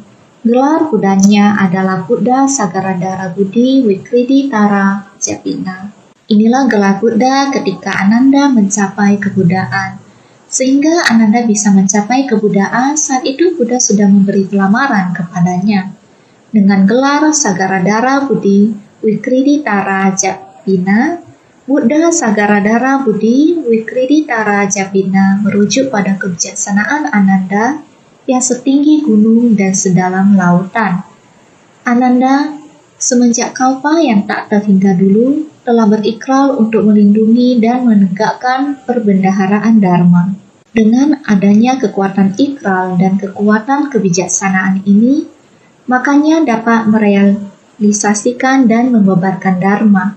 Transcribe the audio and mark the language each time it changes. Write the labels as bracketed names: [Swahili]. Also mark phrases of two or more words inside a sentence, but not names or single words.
[Indonesian] Gelar Buddhanya adalah Buddha Sagaradhara Buddhi Wikriti Tara Japinda. Inilah gelar Buddha ketika Ananda mencapai kebuddhaan. Sehingga Ananda bisa mencapai kebuddhaan, saat itu Buddha sudah memberi pelamaran kepadanya. Dengan gelar Sagaradhara Buddhi Wikriti Tara Japinda, Buddha Sagaradhara Buddhi Wikriti Tara Japinda merujuk pada kebijaksanaan Ananda yang setinggi gunung dan sedalam lautan. Ananda, semenjak kalpa yang tak terhingga dulu, telah berikrar untuk melindungi dan menegakkan perbendaharaan Dharma. Dengan adanya kekuatan ikrar dan kekuatan kebijaksanaan ini, makanya dapat merealisasikan dan membebarkan Dharma.